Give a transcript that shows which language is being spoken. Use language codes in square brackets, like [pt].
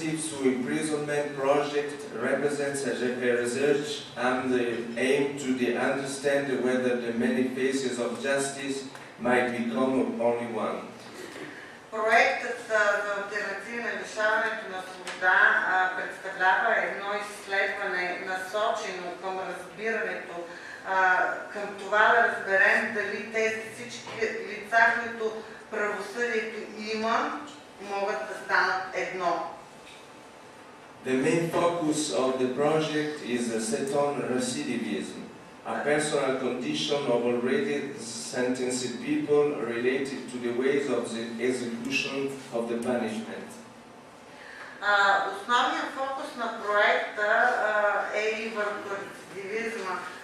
[en] Alternatives to Imprisonment project represents a research aim to understand whether the many faces of justice might become only one. [bg] Проектът за алтернативи на лишаването на свобода представлява едно изследване, насочено към разбирането, към това да разберем дали тези всички лица, които правосъдието има, могат да станат едно. [en] The main focus of the project is set on recidivism, a personal condition of already sentenced people related to the ways of the execution of the punishment. [bg] Основният фокус на проекта е и върху рецидивизма.